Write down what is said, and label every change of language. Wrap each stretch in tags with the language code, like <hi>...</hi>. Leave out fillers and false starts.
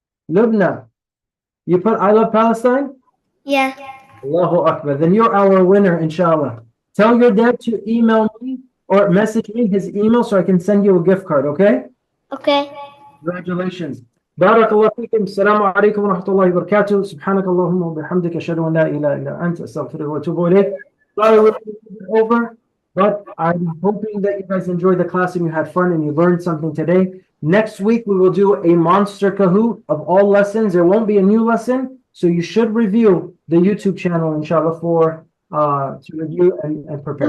<en>Lubna. You put I love Palestine? Yeah.</en> <ar>Allahu Akbar.</ar> <en>Then you're our winner, inshallah. Tell your dad to email me or message me his email so I can send you a gift card, okay? Okay. Congratulations.</en> <ar>بارك الله فيكم. السلام عليكم ورحمة الله وبركاته. سبحانك اللهم وبحمدك أشهد أن لا إله إلا أنت أستغفرك وأتوب إليك.</ar> <en>Sorry we're over, but I'm hoping that you guys enjoyed the class and you had fun and you learned something today. Next week we will do a monster Kahoot of all lessons. There won't be a new lesson, so you should review the YouTube channel, inshallah, for to review and prepare.</en>